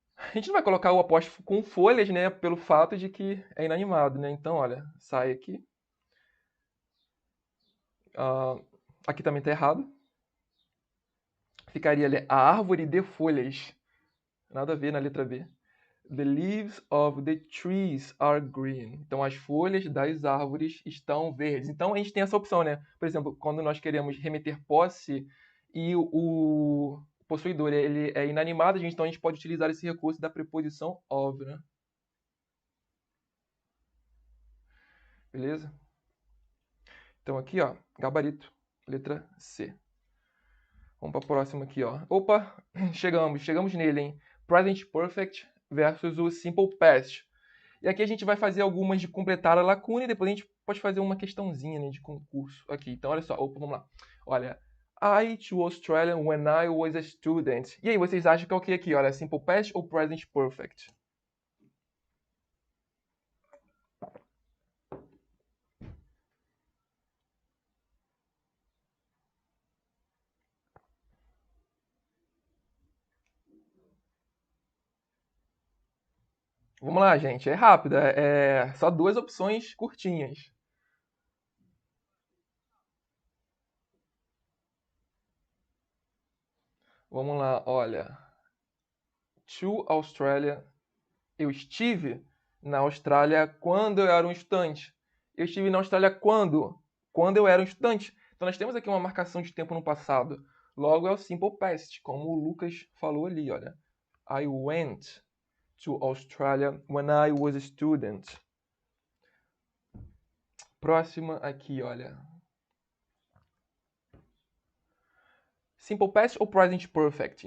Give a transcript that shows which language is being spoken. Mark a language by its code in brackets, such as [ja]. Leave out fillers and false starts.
[pt] A gente não vai colocar o apóstrofo com folhas, né? Pelo fato de que é inanimado, né? Então, olha, sai aqui. Aqui também está errado. Ficaria ali a árvore de folhas. Nada a ver na letra B. [en] The leaves of the trees are green. [pt] Então, as folhas das árvores estão verdes. Então, a gente tem essa opção, né? Por exemplo, quando nós queremos remeter posse e o possuidor ele é inanimado, então a gente pode utilizar esse recurso da preposição of, né? Beleza? Então, aqui, ó, gabarito, letra C. Vamos para a próxima aqui, ó. Opa, chegamos nele, hein? Present Perfect versus o Simple Past. E aqui a gente vai fazer algumas de completar a lacuna e depois a gente pode fazer uma questãozinha, né, de concurso aqui. Então, olha só, opa, vamos lá. Olha, [en] I to Australia when I was a student. [pt] E aí, vocês acham que é o que aqui? Olha, Simple Past ou Present Perfect? Vamos lá, gente. É rápido. É só duas opções curtinhas. Vamos lá, olha. [en] To Australia. [pt] Eu estive na Austrália quando eu era um estudante. Eu estive na Austrália quando? Quando eu era um estudante. Então nós temos aqui uma marcação de tempo no passado. Logo é o simple past, como o Lucas falou ali, olha. [en] I went to Australia when I was a student. [pt] Próxima aqui, olha. Simple past ou present perfect?